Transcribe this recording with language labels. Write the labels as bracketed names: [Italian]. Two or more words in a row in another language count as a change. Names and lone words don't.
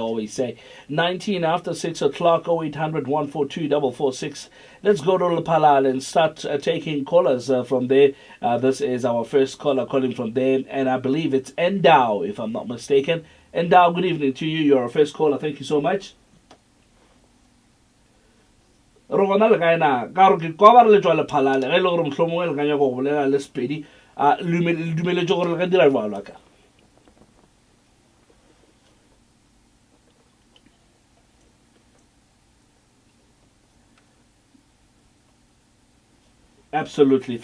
[English] always say. 19 after 6 o'clock, 0800 142 446. Let's go to Lepalale and start taking callers from there. This is our first caller calling from there, and I believe it's Endow, if I'm not mistaken. Endow, good evening to you. You're our first caller. Thank you so much. [Northern Sotho] Rona le kae na ka re ke kwa ba re le tswa Lephalale ge le gore mohlomongwe le ka nyaka go bolela le Sepedi le dumeletse gore le ka dira jalo ka. [English] Absolutely.